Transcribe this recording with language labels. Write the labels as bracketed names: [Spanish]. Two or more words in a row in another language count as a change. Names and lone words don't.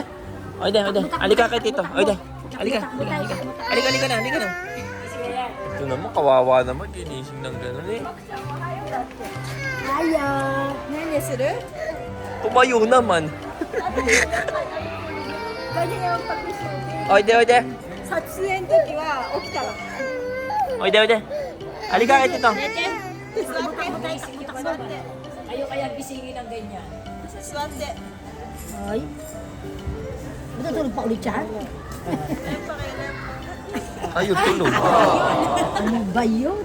[Japanese] おいで、おいで. [Filipino] Halika kay tito. Oide. Halika. Halika na, halika na. Ito naman, kawawa naman. Ginising ng gano'n eh. Ayaw! [Japanese] ねんねする? [Filipino] Tumayo naman. Pwede naman pag-shopping. [Japanese] おいで、おいで. 撮影の時は起きたらおいで、おいで. [Filipino] Halika kay tito. Kayo kaya gisingin ng ganyan. Ay. Matutulog pa ulit siya? Ayun, tulog. Ano ba yun?